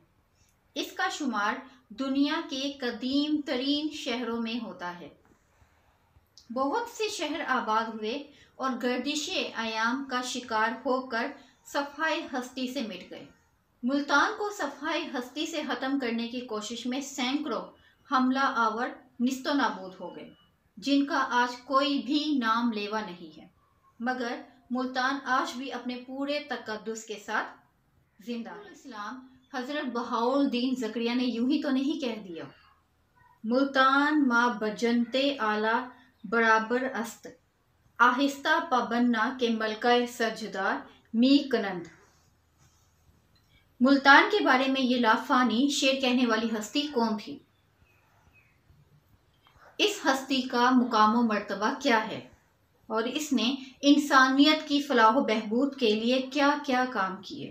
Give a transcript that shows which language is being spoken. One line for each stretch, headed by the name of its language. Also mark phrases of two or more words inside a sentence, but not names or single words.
Urdu: اس کا شمار دنیا کے قدیم ترین شہروں میں ہوتا ہے۔ بہت سے شہر آباد ہوئے اور گردش ایام کا شکار ہو کر صفحۂ ہستی سے مٹ گئے۔ ملتان کو صفحۂ ہستی سے ختم کرنے کی کوشش میں سینکڑوں حملہ آور نیست و نابود ہو گئے، جن کا آج کوئی بھی نام لیوا نہیں ہے، مگر ملتان آج بھی اپنے پورے تقدس کے ساتھ زندہ ہے۔ اسلام حضرت بہاؤالدین زکریا نے یوں ہی تو نہیں کہہ دیا،
Persian: ملتان ما بجنتے آلہ برابر است، آہستہ پابنا کے ملکہ سجدہ می کنند۔
Urdu: ملتان کے بارے میں یہ لافانی شعر کہنے والی ہستی کون تھی؟ اس ہستی کا مقام و مرتبہ کیا ہے، اور اس نے انسانیت کی فلاح و بہبود کے لیے کیا کیا کام کیے؟